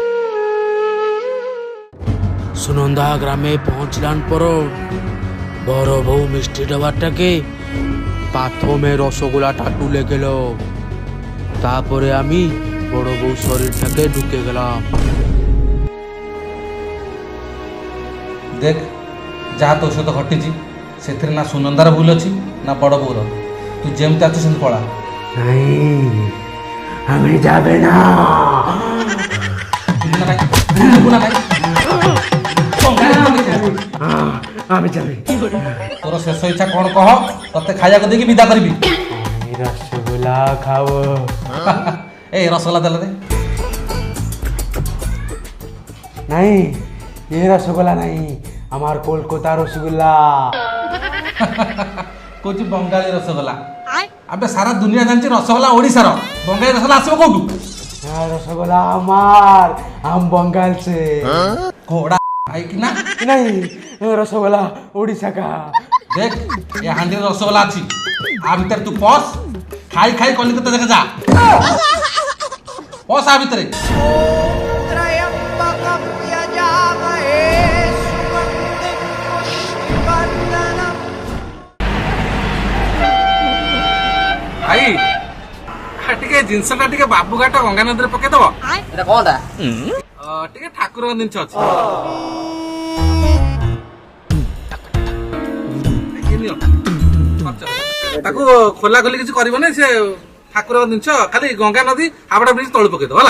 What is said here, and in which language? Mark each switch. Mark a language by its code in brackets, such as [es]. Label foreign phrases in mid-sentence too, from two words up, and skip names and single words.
[bn] সুনন্দা গ্রামে পৌঁছলান পর বড় বউ মিষ্টি ডবারটাকে প্রথমে রসগোল্লাটা তুলে গেল, তারপরে আমি বড় বউ শরীরটাকে ঢুকে গেলাম। [or] দেখ ଯାହା ତୋ ସହିତ ଘଟିଛି ସେଥିରେ ନା ସୁନନ୍ଦାର ଭୁଲ ଅଛି ନା ବଡ଼ ବୋଉର। ତୁ ଯେମିତି ଅଛୁ ସେମିତି ପଳା। [bn] নাই আমি যাবে না। আমি যাবি। তোর শেষ ইচ্ছা [or] କ'ଣ କହ, ତତେ ଖାଇବାକୁ ଦେଇକି ବିଦା କରିବି। [bn] আমি রসগোল্লা খাবো। এই রসগোল্লা দেলে দে। নাই এ রসগোল্লা নাই, আমার কলকাতা রসগোল্লা। [or] କହୁଛି ବଙ୍ଗାଳୀ ରସଗୋଲା। ଆବେ ସାରା ଦୁନିଆ ଜାଣିଛି ରସଗୋଲା ଓଡ଼ିଶାର, ବଙ୍ଗାଳୀ ରସଗୋଲା ଆସିବ କୋଉଠୁ? [hi] रसगोल्ला हमार, हम बंगाल से। [or] ଘୋଡ଼ା ଖାଇକି ନା। [hi] नहीं रसगोल्ला उड़ीसा का। देख ये हांडी रसगोला [or] ଅଛି, ଆ ଭିତରେ ତୁ ପଶ, ଖାଇ ଖାଇ କଲିକତା ଯାକେ ଯା। ପଶ ଆ ଭିତରେ। ଭାଇ ଟିକେ ଜିନିଷଟା ଟିକେ ବାବୁଘାଟ ଗଙ୍ଗା ନଦୀରେ ପକେଇଦବ। [bn] এটা কোনটা? [or] ଟିକେ ଠାକୁରଙ୍କ ଜିନିଷ ଅଛି। ଏ ନିଅ, ଖର୍ଚ୍ଚ। ତାକୁ ଖୋଲା ଖୋଲି କିଛି କରିବନି, ସେ ଠାକୁରଙ୍କ ଜିନିଷ, ଖାଲି ଗଙ୍ଗା ନଦୀ ହାବଡ଼ା ବ୍ରିଜ ତଳୁ ପକେଇଦବ ହେଲା।